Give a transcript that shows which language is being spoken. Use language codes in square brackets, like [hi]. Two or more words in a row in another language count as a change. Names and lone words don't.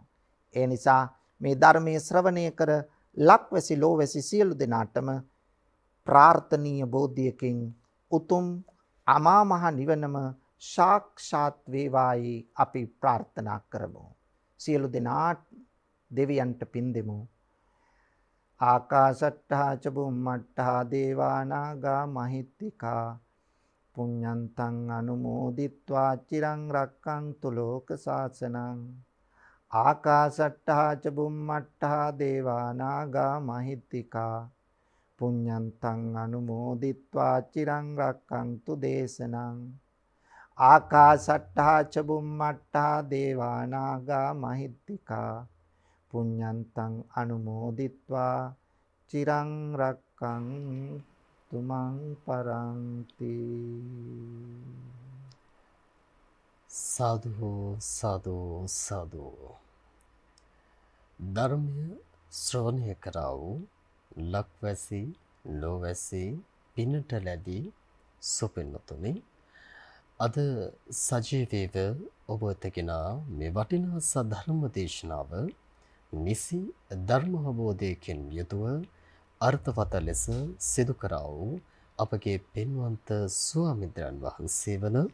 [si] ඒ නිසා මේ ධර්මයේ ශ්‍රවණය කර ලක්වැසි ලෝවැසි සියලු දෙනාටම ප්‍රාර්ථනීය බෝධියකින් උතුම් අමා මහ නිවනම සාක්ෂාත් වේවායි අපි ප්‍රාර්ථනා කරමු. සියලු දෙනාට දෙවියන්ට පින් දෙමු. [pi] ආකාශට්ටා ච බුම්මට්ටා දේවා නාග මහිත්‍තිකා පුඤ්ඤන්තං අනුමෝදිත්වා චිරං රක්ඛන්තු ලෝක සාසනං. ආකාශට්ටා ච බුම්මට්ටා දේවා නාග මහිත්‍තිකා පුඤ්ඤන්තං අනුමෝදිත්වා චිරං රක්ඛන්තු දේශනං. ආකාශට්ටා ච බුම්මට්ටා දේවා නාග මහිත්‍තිකා පුඤ්ඤන්තං අනුමෝදිත්වා චිරං රක්ඛන්තු මං පරන්ති. [si] සාදු සාදු සාදු. ධර්මය ශ්‍රවණය කරා වූ ලක්වැසි ලෝවැසි පිනට ලැබී සුපින්නතුනි, අද සජීවීව ඔබ වෙතගෙන මේ වටිනා සද්ධර්ම දේශනාව නිසි ධර්ම අවබෝධයකින් යුතුව අර්ථවත ලෙස සිදු කරා වූ අපගේ පින්වන්ත ස්වාමීන් වහන්සේ වන